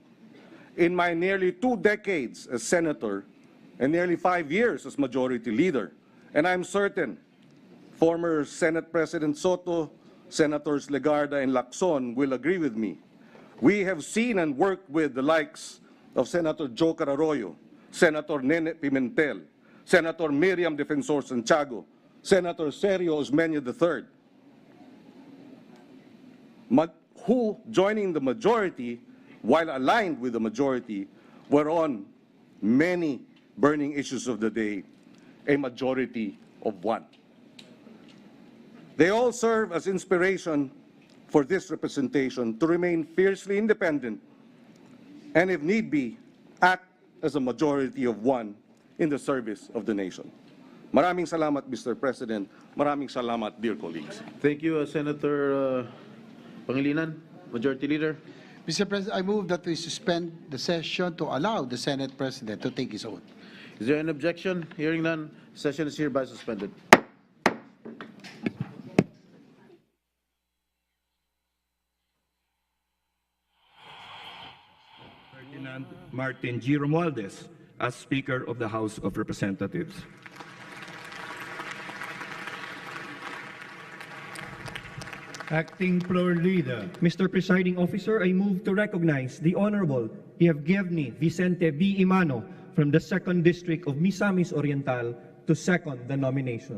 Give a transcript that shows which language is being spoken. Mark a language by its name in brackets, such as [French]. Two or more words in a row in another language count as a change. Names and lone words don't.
[English] In my nearly 2 decades as senator and nearly 5 years as majority leader, and I'm certain former Senate President Soto Senators Legarda and Lacson will agree with me. We have seen and worked with the likes of Senator Joker Arroyo, Senator Nene Pimentel, Senator Miriam Defensor Santiago, Senator Sergio Osmeña III, who, joining the majority, while aligned with the majority, were on many burning issues of the day, a majority of one. They all serve as inspiration for this representation to remain fiercely independent and, if need be, act as a majority of one in the service of the nation. [Filipino] Maraming salamat, Mr. President. Maraming salamat, [English] dear colleagues. Thank you, Senator Pangilinan, Majority Leader. Mr. President, I move that we suspend the session to allow the Senate President to take his oath. Is there an objection? Hearing none, session is hereby suspended. Ferdinand Martin G. Romualdez as Speaker of the House of Representatives. Acting Floor Leader. Mr. Presiding Officer, I move to recognize the Honorable Yevgeny Vicente B. Imano from the 2nd District of Misamis Oriental to second the nomination.